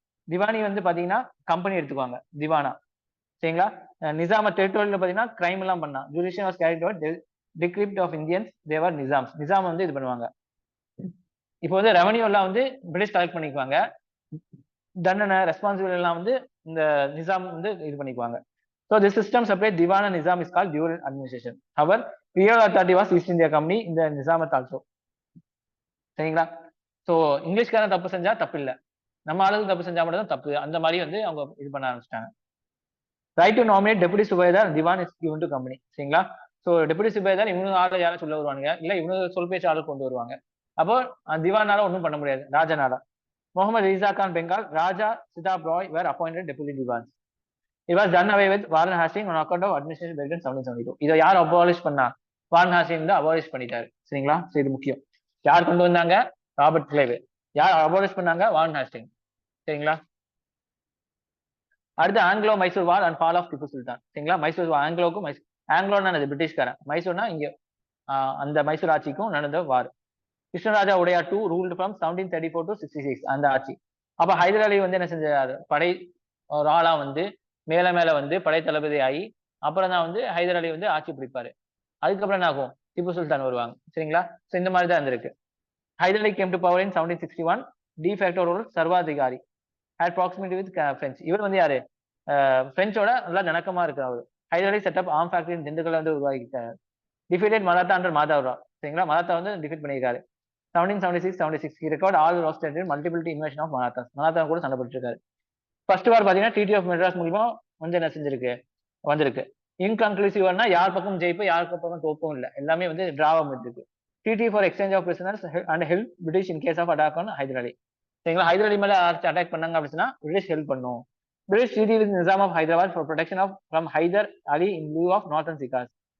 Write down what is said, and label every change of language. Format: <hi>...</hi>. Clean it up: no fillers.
<ta>திவானி வந்து பாத்தீங்கன்னா கம்பெனி எடுத்துக்குவாங்க திவானா. சரிங்களா? நிசாமத் டெரிட்டோரியல் பாத்தீங்கன்னா கிரைம் எல்லாம் பண்ணா.</ta> <en>Judicial was carried over டிகிரிப்ட் of Indians, their Nizams.</en> <ta>நிசாம் வந்து இது பண்ணுவாங்க. இப்போ வந்து ரெவன்யூ எல்லாம் வந்து பிரிட்டிஷ் கலெக்ட் பண்ணிக்குவாங்க. தண்டனை ரெஸ்பான்சிபிலிட்டி எல்லாம் வந்து இந்த நிசாம் வந்து இது பண்ணிக்குவாங்க.</ta> <en>So this system separate Diwan and Nizam is called dual administration. However, real authority was East India Company in the Nizamat also.</en> <ta>சரிங்களா? ஸோ இங்கிலீஷ்காரன் தப்பு செஞ்சா தப்பு இல்லை, நம்ம ஆளுங்க தப்பு செஞ்சா மட்டும் தான் தப்பு. அந்த மாதிரி வந்து அவங்க இது பண்ண ஆரம்பிச்சிட்டாங்க.</ta> <en>Right to nominate deputy subedar diwan is given to company.</en> <ta>சரிங்களா? ஸோ டெபுட்டி சுபேதார் இவங்க ஆளு யாரும் சொல்ல வருவாங்க, இல்ல இவங்க சொல் பேச்சு ஆளு கொண்டு வருவாங்க. அப்போ திவானால ஒன்றும் பண்ண முடியாது, ராஜானால. Mohammed Risa Khan Bengal, Raja சிதாப் Rai where appointed deputy Diwan.</ta> <en>It was done away with Warren Hastings on account of administration breakdown 1772.</en> <ta>இதை யார் அபாலிஷ் பண்ணா, வாரன் ஹாஸ்டிங்ஸ் தான் அபாலிஷ் பண்ணிட்டாரு. சரிங்களா? இது முக்கியம். யார் கொண்டு வந்தாங்க, ராபர்ட் கிளைவ். யார் அபாலிஷ் பண்ணாங்க, வாரன் ஹாஸ்டிங். சரிங்களா? அடுத்து Anglo Mysore war and fall of Tipu Sultan. சரிங்களா? மைசூர் ஆங்கிலோக்கும் ஆங்கிலோன்னா பிரிட்டிஷ்காரன், மைசூர்னா இங்க அந்த மைசூர் ஆட்சிக்கும் நடந்த வார்.</ta> <en>Krishnaraja Wodeyar to ruled from 1734 to 66</en> <ta>அந்த ஆட்சி. அப்ப ஹைதர் அலி வந்து என்ன செஞ்சாரு, படை ஒரு ஆளா வந்து மேல வந்து படை தளபதி ஆகி அப்புறம் தான் வந்து ஹைதர் அலி வந்து ஆட்சி பிடிப்பாரு. அதுக்கப்புறம் என்ன ஆகும், திப்பு சுல்தான் வருவாங்க. சரிங்களா? ஸோ இந்த மாதிரி தான் இருந்திருக்கு.</ta> <en>Hyder Ali came to power in 1761. De facto ruler சர்வாதிகாரி, had proximity with French.</en> <ta>இவர் வந்து யாரு, பிரெஞ்சோட நல்லா நெருக்கமா இருக்கு அவர்.</ta> <en>Hyder Ali set up arm factory</en> <ta>திண்டுக்கல்ல வந்து உருவாக்கிட்டாரு.</ta> <en>Defeated Maratha under Madhavrao.</en> <ta>சரிங்களா? மராத்தா வந்து டிஃபீட் பண்ணியிருக்காரு.</ta> <en>1776 he record all lost and multiple invasion of Marathas.</en> <ta>Maratha கூட சண்டை போட்டுருக்காரு. ஃபர்ஸ்ட் வார் பாத்தீங்கன்னா டிடி ஆஃப் மெட்ராஸ் மூலியமா வந்து என்ன செஞ்சிருக்கு, வந்திருக்கு. இன்கன்க்ளூசிவ்னா யார் பக்கம் ஜெயிப்பு யார் பக்கம் தோப்பும் இல்லை, எல்லாமே வந்து டிராவா இருக்கு.</ta> <en>DD for exchange of prisoners and help British in case of attack on Hyder Ali.</en> <ta>சரிங்களா? ஹைதர் அலி மேல அட்டாக் பண்ணாங்க அப்படின்னா பிரிட்டிஷ் ஹெல்ப் பண்ணும்.</ta> <en>British DD with Nizam of Hyderabad for protection off from Hyder Ali in lieu of northern cigars.</en>